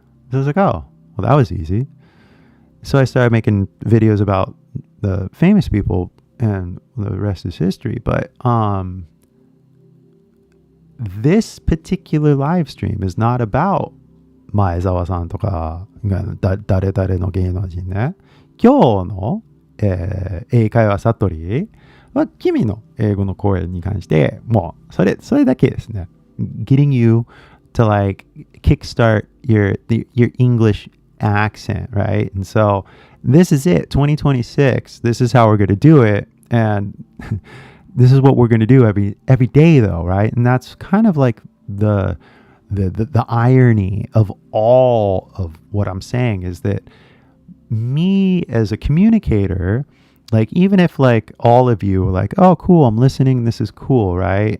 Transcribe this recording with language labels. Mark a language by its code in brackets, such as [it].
[en] So I was like, oh, well, that was easy. So I started making videos about the famous people, and the rest is history. But this particular live stream is not about [ja] 前澤さんとか誰々の芸能人ね。今日の、英会話悟りは君の英語の声に関してもうそれだけですね。 [en] Getting you to like kickstart your English accent, right? And so this is it, 2026. This is how we're going to do it, and this is what we're going to do every day, though, right? And that's kind of like the irony of all of what I'm saying is that me as a communicator, like even if like all of you are like, oh cool, I'm listening, this is cool, right?